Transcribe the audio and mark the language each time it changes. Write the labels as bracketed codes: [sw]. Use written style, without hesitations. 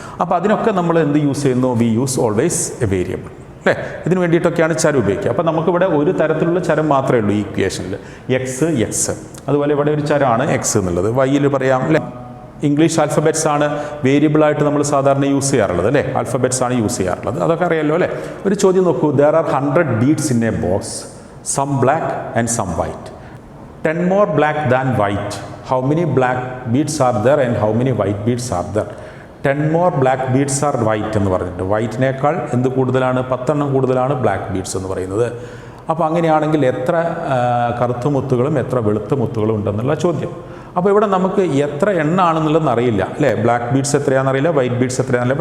[ml] അപ്പോൾ അതിനൊക്കെ നമ്മൾ എന്ത് യൂസ് ചെയ്യുന്നു? [en] we use always a variable [ml] അല്ലേ. ഇതിന് വേണ്ടിയിട്ടൊക്കെയാണ് ചരം ഉപയോഗിക്കുക. അപ്പോൾ നമുക്കിവിടെ ഒരു തരത്തിലുള്ള ചരം മാത്രമേ ഉള്ളൂ ഈ ഇക്വേഷനിൽ, എക്സ്. അതുപോലെ ഇവിടെ ഒരു ചരമാണ് എക്സ് എന്നുള്ളത്. വൈയിൽ പറയാം അല്ലേ. ഇംഗ്ലീഷ് ആൽഫബറ്റ്സ് ആണ് വേരിയബിളായിട്ട് നമ്മൾ സാധാരണ യൂസ് ചെയ്യാറുള്ളത് അല്ലേ. ആൽഫബറ്റ്സ് ആണ് യൂസ് ചെയ്യാറുള്ളത്, അതൊക്കെ അറിയാമല്ലോ അല്ലേ. ഒരു ചോദ്യം നോക്കൂ. [en] There are 100 beads in a box, some black and some white. 10 more black than white. How many black beads are there and how many white beads are there? 10 more black beads are white [ml] എന്ന് പറഞ്ഞിട്ട് വൈറ്റിനേക്കാൾ എന്ത് കൂടുതലാണ്? 10 കൂടുതലാണ് black beads എന്ന് പറയുന്നത്. അപ്പോൾ അങ്ങനെയാണെങ്കിൽ എത്ര കറുത്ത മുത്തുകളും എത്ര വെളുത്ത മുത്തുകളും ഉണ്ടെന്നുള്ള ചോദ്യം. അപ്പോൾ ഇവിടെ നമുക്ക് എത്ര എണ്ണാണെന്നുള്ളതെന്ന് അറിയില്ല അല്ലേ. ബ്ലാക്ക് ബീഡ്സ് എത്രയാണെന്ന് അറിയില്ല, വൈറ്റ് ബീഡ്സ് എത്രയാണെന്നറിയില്ല.